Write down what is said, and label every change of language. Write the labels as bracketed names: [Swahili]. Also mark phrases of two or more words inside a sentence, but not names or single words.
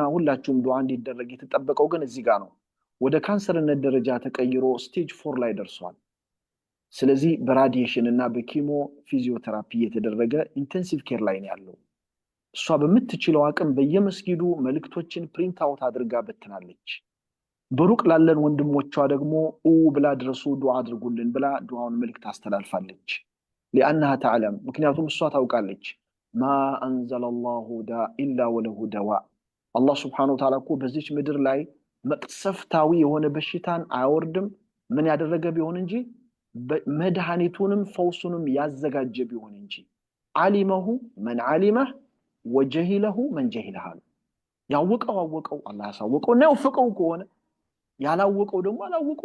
[Amharic] ሁላችሁም ዱዓ እንዲደረግ የተጠበቀው ግን እዚህ ጋር ነው። ወደ ካንሰርነት ደረጃ ተቀይሮ ስቴጅ 4 ላይ ደርሷል። ስለዚህ በራዲዬሽን እና በኪሞ ፊዚዮቴራፒ እየተደረገ [English] intensive care [Amharic] ላይ ነው ያለው። እሷ በምትችለው አቅም በየመስጊዱ መልእክቶችን [English] print out [Amharic] አድርጋ በትናለች። በሩቅ ላለን ወንድሞቿ ደግሞ ብላ ድረሱ ዱዓ አድርጉልን ብላ ዱዓውን መልእክት አስተላልፋለች። [Arabic] لأنها تعلم፣ [Amharic] ምክንያቱም እሷ ታውቃለች [Arabic] ما أنزل الله داء إلا وله دواء። [Amharic] አላህ [Arabic] سبحانه وتعالى [Amharic] እኮ በዚች ምድር ላይ መቅሰፍታዊ የሆነ በሽታን አያወርድም ምን ያደረገ ቢሆን እንጂ መድኃኒቱንም ፈውሱንም ያዘጋጀ ቢሆን እንጂ። [Arabic] علمه من علمه وجهله من جهله። [Amharic] ያወቀው አወቀው አላህ ያሳወቀው እና ያወፈቀው ከሆነ ያላወቀው ደግሞ አላወቀውም